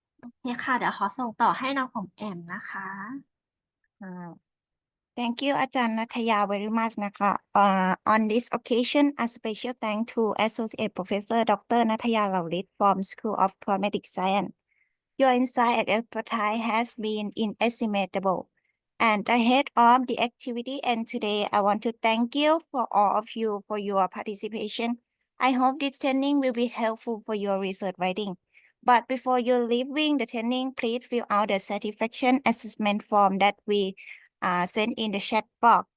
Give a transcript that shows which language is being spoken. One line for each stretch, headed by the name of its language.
Thai: โอเคค่ะ เดี๋ยวขอส่งต่อให้น้องออมแอมนะคะ
English: Thank you อาจารย์นัทยา very much นะคะ On this occasion a special thank to Associate Professor Dr. นัทยา เหล่าฤทธิ์ from School of Cosmetic Science. Your insight and expertise has been inestimable and ahead of the activity, and today I want to thank you for all of you for your participation. I hope this training will be helpful for your research writing. But before you leaving the training, please fill out the satisfaction assessment form that we send in the chat box.